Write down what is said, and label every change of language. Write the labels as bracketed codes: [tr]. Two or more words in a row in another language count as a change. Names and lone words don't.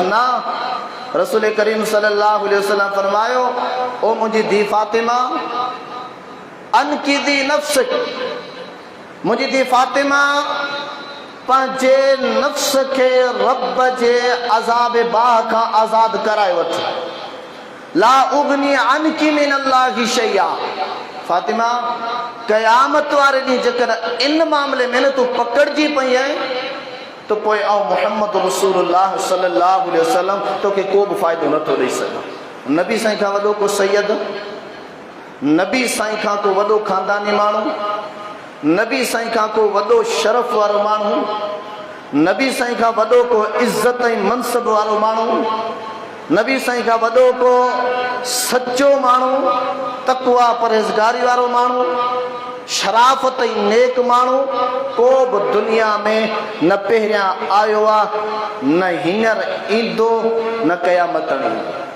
[sd] न, रसूल करीम [ar] صلى الله عليه وسلم [sd] फरमायो, ओ मुंहिंजी धी फातिमा, [ar] أنقذي نفسك, [sd] मुंहिंजी धी फातिमा पंहिंजे नफ्स खे रब जे अज़ाब बाह खां आज़ाद कराए वठ। [ar] لا أغني عنك من الله شيئا, [sd] फातिमा क़यामत वारे ॾींहुं जेकर इन मामले में न तूं पकड़जी पई आहे त पोइ आऊं मुहम्मद [ar] رسول الله صلى الله عليه وسلم [sd] तोखे को बि फ़ाइदो नथो ॾेई सघां। नबी साईं खां वॾो को सैयद, नबी साईं खां को वॾो ख़ानदानी माण्हू, नबी साईं खां को वॾो शरफ़ वारो माण्हू, नबी साईं खां वॾो को इज़त ऐं मनसब वारो माण्हू, नबी साईं खां वॾो को सचो माण्हू, तक़वा परहेज़गारी वारो माण्हू, शराफ़त ऐं नेक माण्हू को बि दुनिया में न पहिरियां आयो आहे, न हींअर ईंदो, न क़यामत ईंदो।